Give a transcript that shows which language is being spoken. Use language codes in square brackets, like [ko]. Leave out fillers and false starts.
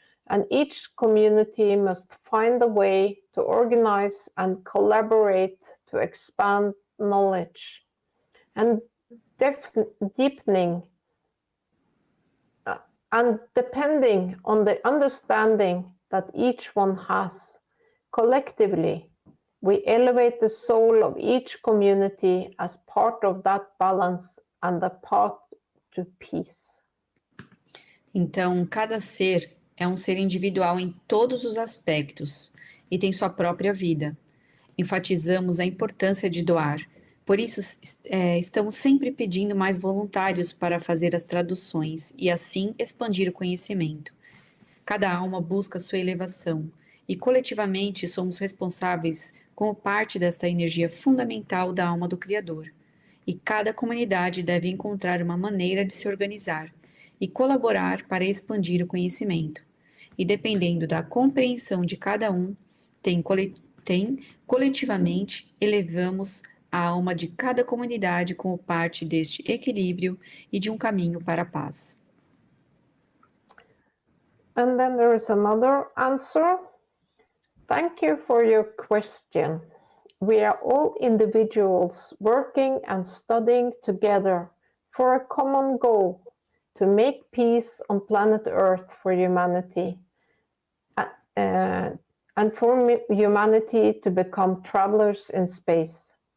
[en] and each community must find a way to organize and collaborate to expand knowledge and deepening and depending on the understanding that each one has. Collectively, we elevate the soul of each community as part of that balance and the path to peace. [pt] Então, cada ser é um ser individual em todos os aspectos e tem sua própria vida. Enfatizamos a importância de doar, por isso estamos sempre pedindo mais voluntários para fazer as traduções e assim expandir o conhecimento. Cada alma busca sua elevação e coletivamente somos responsáveis como parte desta energia fundamental da alma do Criador. E cada comunidade deve encontrar uma maneira de se organizar e colaborar para expandir o conhecimento. E dependendo da compreensão de cada um, coletivamente elevamos a alma de cada comunidade como parte deste equilíbrio e de um caminho para a paz. [en] And then there is another answer. Thank you for your question. We are all individuals working and studying together for a common goal to make peace on planet Earth for humanity, and for humanity to become travelers in space.